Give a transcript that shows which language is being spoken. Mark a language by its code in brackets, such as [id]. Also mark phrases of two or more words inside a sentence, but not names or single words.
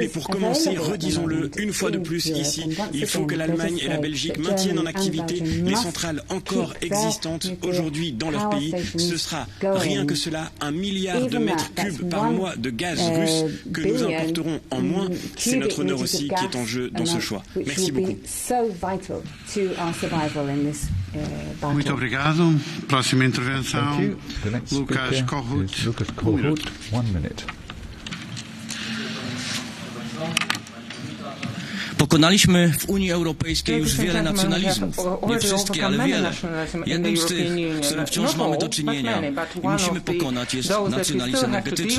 [fr] Et pour commencer, redisons-le une fois de plus ici, il faut que l'Allemagne et la Belgique maintiennent en activité les centrales encore existantes aujourd'hui dans leur pays. Ce sera rien que cela, 1 milliard de mètres cubes par mois de gaz russe que nous importerons en moins. C'est notre honneur aussi qui est en jeu dans ce choix. Merci beaucoup. [pt] Muito obrigado. Próxima intervenção, Lucas Kohut, 1 minuto. [fr] 1 minute. [pl] Pokonaliśmy w Unii Europejskiej już wiele nacjonalizmów. Nie wszystkie, ale wiele. Jednym z tych, z którym wciąż mamy do czynienia i musimy pokonać, jest nacjonalizm energetyczny.